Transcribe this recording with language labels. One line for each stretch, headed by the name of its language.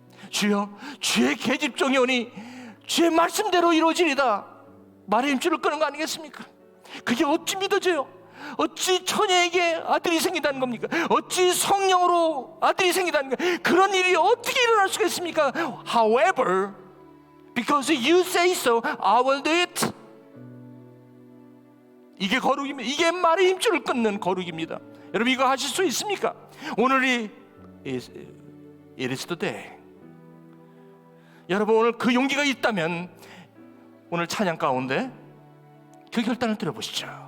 Korean: 주여, 주의 계집종이 오니 주의 말씀대로 이루어지리다. 말의 힘줄을 끊은 거 아니겠습니까? 그게 어찌 믿어져요? 어찌 처녀에게 아들이 생긴다는 겁니까? 어찌 성령으로 아들이 생긴다는 거예요? 그런 일이 어떻게 일어날 수가 있습니까?
English: However, because you say so, I will do it.
Korean: 이게 거룩입니다. 이게 말의 힘줄을 끊는 거룩입니다. 여러분 이거 하실 수 있습니까? 오늘이
English: it is the day.
Korean: 여러분 오늘 그 용기가 있다면 오늘 찬양 가운데 그 결단을 들어보시죠.